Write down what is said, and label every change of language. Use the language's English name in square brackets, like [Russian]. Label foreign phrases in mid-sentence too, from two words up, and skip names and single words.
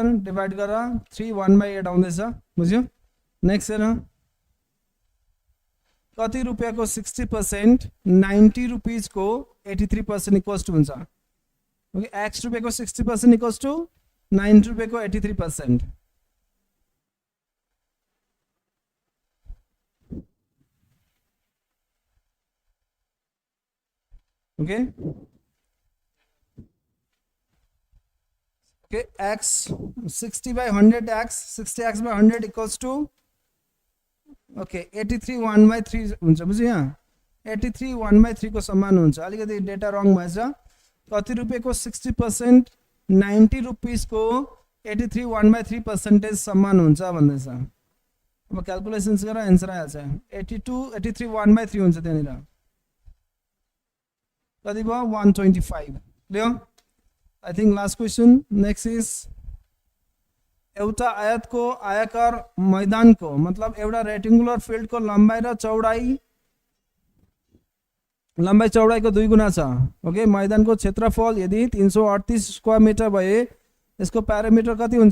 [Nepali] डिभाइड गर, 3 1/8 आउँदैछ, बुझ्यो? नेक्स्ट हेर, कति रुपियाँको 60% 90 रुपीज को 83% [English] equals to [Nepali] हुन्छ? ओके, x रुपियाँको 60% [English] equals to [Nepali] 90 रुपियाँको 83%। ओके, ओके, x 60/100 x 60x by 100 [English] equals to [Nepali] ओके 83 1/3 हुन्छ, बुझ्यो? यहाँ 83 1/3 को समान हुन्छ। अलिकति [English] data wrong [Nepali] भएछ। कति रुपियाँको 60% 90 रुपीज को 83 1/3% समान हुन्छ भन्दैछ। अब क्याल्कुलेसन्स गर, आन्सर आइहाल्छ। 83 1/3 हुन्छ त्यहाँनिर। कति भयो? 125। क्लियर? [English] I think last question. Next is [Nepali] एउटा आयतको आयताकार मैदानको मतलब एउटा [English] rectangular field [Nepali] को लंबाई र चौडाई को 2 गुना छ। ओके, मैदान को क्षेत्रफल यदि 338 स्क्वायर मिटर भए यसको प्यारामिटर कति हुन्छ?